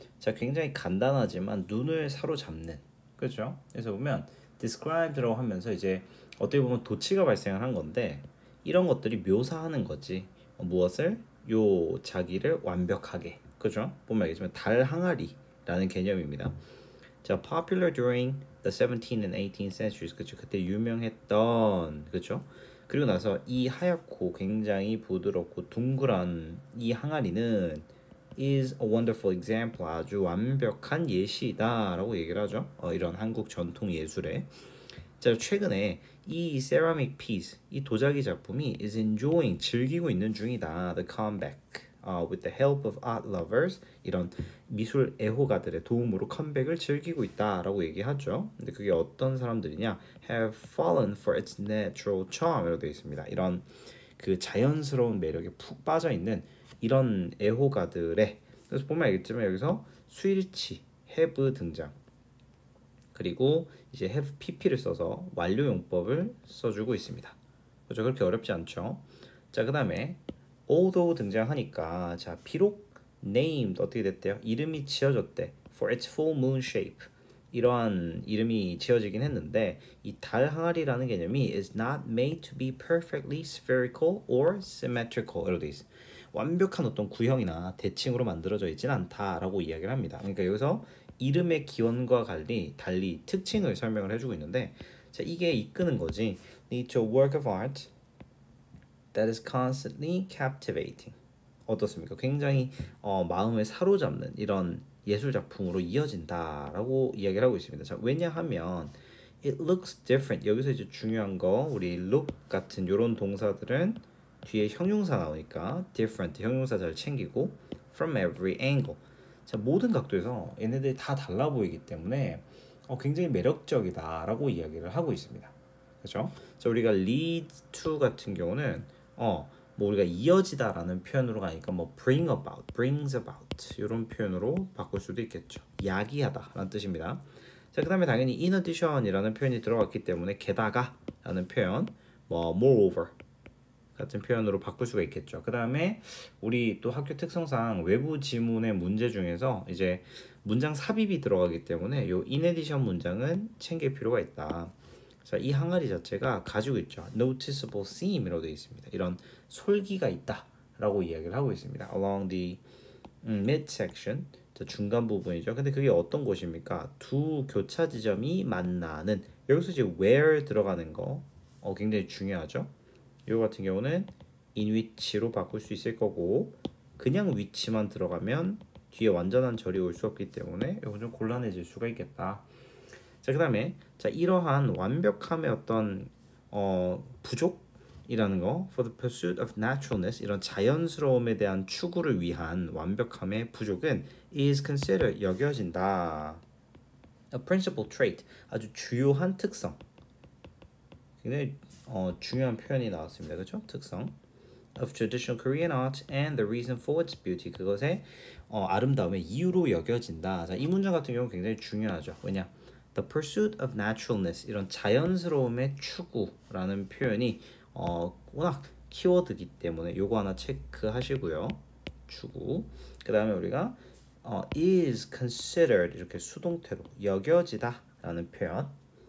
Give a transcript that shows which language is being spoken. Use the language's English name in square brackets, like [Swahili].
[Korean] 자, 굉장히 간단하지만 눈을 사로잡는, 그렇죠? 그래서 보면 describe라고 하면서 이제 어떻게 보면 도치가 발생을 한 건데 이런 것들이 묘사하는 거지. 무엇을? 요 자기를 완벽하게, 그죠? 보면 알겠지만 달 항아리라는 개념입니다. [English] 자, popular during the 17th and 18th centuries, 그쵸? [Korean] 그때 유명했던, 그쵸? 그리고 나서 이 하얗고 굉장히 부드럽고 둥그런 이 항아리는 is a wonderful example, 아주 완벽한 예시다라고 얘기를 하죠. 이런 한국 전통 예술에. 자, 최근에 이 ceramic piece, 이 도자기 작품이 is enjoying, 즐기고 있는 중이다. The comeback, with the help of art lovers, 이런 미술 애호가들의 도움으로 컴백을 즐기고 있다라고 얘기하죠. 근데 그게 어떤 사람들이냐? [English] Have fallen for its natural charm 이라고 되어 있습니다. [Korean] 이런 그 자연스러운 매력에 푹 빠져 있는 이런 애호가들의, 그래서 보면 알겠지만 여기서 스위치, have 등장. 그리고 이제 have pp를 써서 완료 용법을 써주고 있습니다. 그렇죠? 그렇게 어렵지 않죠. 자, 그 다음에 although 등장하니까, 자, 비록 named 어떻게 됐대요? [English] 이름이 지어졌대. For its full moon shape. [Korean] 이러한 이름이 지어지긴 했는데 이 달 항아리라는 개념이 is not made to be perfectly spherical or symmetrical 이렇게 돼 있어. 완벽한 어떤 구형이나 대칭으로 만들어져 있지는 않다라고 이야기를 합니다. 그러니까 여기서 이름의 기원과 달리 특징을 설명을 해주고 있는데, 자, 이게 이끄는 거지. [English] Need to work of art that is constantly captivating. [Korean] 어떻습니까? 굉장히 마음을 사로잡는 이런 예술 작품으로 이어진다라고 이야기를 하고 있습니다. [English] 자, 왜냐하면 it looks different. [Korean] 여기서 이제 중요한 거, 우리 look 같은 이런 동사들은 뒤에 형용사 나오니까 different 형용사 잘 챙기고 from every angle. 자, 모든 각도에서 얘네들이 다 달라 보이기 때문에 굉장히 매력적이다라고 이야기를 하고 있습니다. 그렇죠? 자, 우리가 lead to 같은 경우는 뭐 우리가 이어지다라는 표현으로 가니까 뭐 bring about, brings about 이런 표현으로 바꿀 수도 있겠죠. 야기하다라는 뜻입니다. 자, 그다음에 당연히 in addition이라는 표현이 들어갔기 때문에 게다가라는 표현, 뭐 moreover 같은 표현으로 바꿀 수가 있겠죠. 그 다음에 우리 또 학교 특성상 외부 지문의 문제 중에서 이제 문장 삽입이 들어가기 때문에 요 in addition 문장은 챙길 필요가 있다. 자, 이 항아리 자체가 가지고 있죠. noticeable seam 이라고 되어 있습니다. 이런 솔기가 있다라고 이야기를 하고 있습니다. [English] along the midsection, 중간 부분이죠. [Korean] 근데 그게 어떤 곳입니까? 두 교차 지점이 만나는, 여기서 이제 where 들어가는 거 굉장히 중요하죠. 이거 같은 경우는 in which로 바꿀 수 있을 거고, 그냥 위치만 들어가면 뒤에 완전한 절이 올 수 없기 때문에 이건 좀 곤란해질 수가 있겠다. 자, 그 다음에 자, 이러한 완벽함의 어떤 부족이라는 거, for the pursuit of naturalness, 이런 자연스러움에 대한 추구를 위한 완벽함의 부족은 is considered, 여겨진다. A principal trait, 아주 주요한 특성. 굉장히 중요한 표현이 나왔습니다. 그렇죠? [English] 특성 of traditional Korean art and the reason for its beauty, 그것의 아름다움의 이유로 여겨진다. [Korean] 자, 이 문장 같은 경우는 굉장히 중요하죠. 왜냐? The pursuit of naturalness, 이런 자연스러움의 추구라는 표현이 워낙 키워드이기 때문에 요거 하나 체크하시고요. 추구. 그 다음에 우리가 is considered 이렇게 수동태로 여겨지다 라는 표현.